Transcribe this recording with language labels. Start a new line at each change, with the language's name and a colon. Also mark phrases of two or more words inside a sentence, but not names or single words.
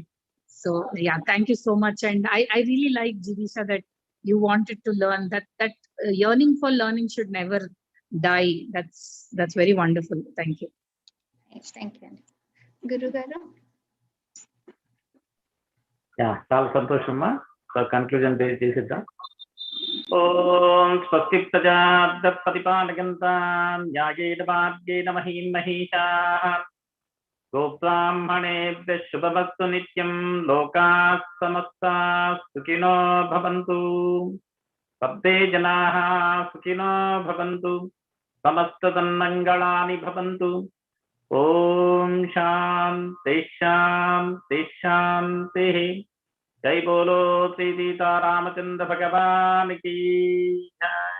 English: So yeah, thank you so much. And I really like, Jigisha, that you wanted to learn, that yearning for learning should never die. That's very wonderful. Thank you. Thank you. Guru Garu. Yeah,
Telugu: చాలా సంతోషమ్మా.
English: so conclusion
Sanskrit: చేసిద్దాం. ఓం స్వస్తి ప్రజాపతిపాలయంతాం న్యాయేన మార్గేణ మహీం మహీషాః గోబ్రాహ్మణేభ్యః శుభమస్తు నిత్యం. లోకాః సమస్తాః సుఖినో భవంతు. సర్వే జనాః సుఖినో భవంతు. సమస్త సన్మంగళాని భవంతు. ఓం శాంతి శాంతి శాంతి.
Hindi: जय बोलो श्री सीता रामचंद्र भगवान की जय.